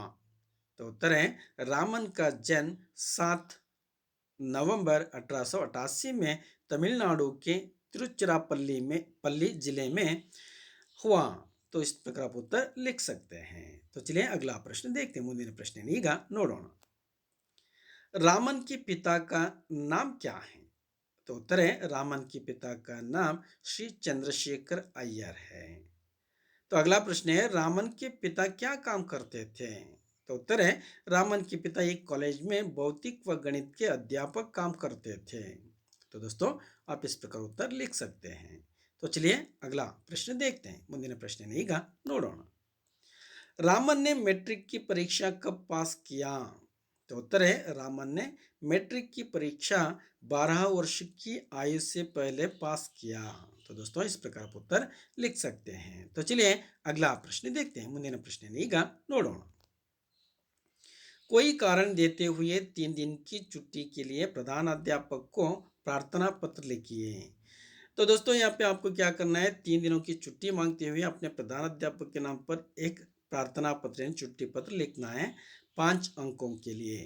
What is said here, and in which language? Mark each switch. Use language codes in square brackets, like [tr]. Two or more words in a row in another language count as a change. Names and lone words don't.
[hi] तो उत्तर है, रामन का जन्म 7 नवंबर 1888 में तमिलनाडु के तिरुचिरापल्ली जिले में हुआ। तो इस प्रकार आप उत्तर लिख सकते हैं। तो चलिए अगला प्रश्न देखते हैं। [kn] ಮುಂದಿನ ಪ್ರಶ್ನೆಯನ್ನು ಈಗ ನೋಡೋಣ। [hi] रामन के पिता का नाम क्या है? तो उत्तर है रामन के पिता का नाम श्री चंद्रशेखर अय्यर है। तो अगला प्रश्न है रामन के पिता क्या काम करते थे? तो उत्तर है रामन के पिता एक कॉलेज में भौतिक व गणित के अध्यापक काम करते थे। तो दोस्तों आप इस प्रकार उत्तर लिख सकते हैं। तो चलिए अगला प्रश्न देखते हैं। [kn] ಮುಂದಿನ ಪ್ರಶ್ನೆ ಈಗ ನೋಡೋಣ। [hi] रामन ने मैट्रिक की परीक्षा कब पास किया? तो उत्तर है रामन ने मैट्रिक की परीक्षा 12 वर्ष की आयु से पहले पास किया। तो दोस्तों इस प्रकार आप उत्तर लिख सकते हैं। तो चलिए अगला प्रश्न देखते हैं। [kn] ಮುಂದಿನ ಪ್ರಶ್ನೆ ಈಗ ನೋಡೋಣ। [hi] कोई कारण देते हुए 3 दिन की छुट्टी के लिए प्रधान अध्यापक को प्रार्थना पत्र लिखिए। तो दोस्तों यहाँ पे आपको क्या करना है, 3 दिनों की छुट्टी मांगते हुए अपने प्रधान अध्यापक के नाम पर एक प्रार्थना पत्र यानी छुट्टी पत्र लिखना है 5 अंकों के लिए।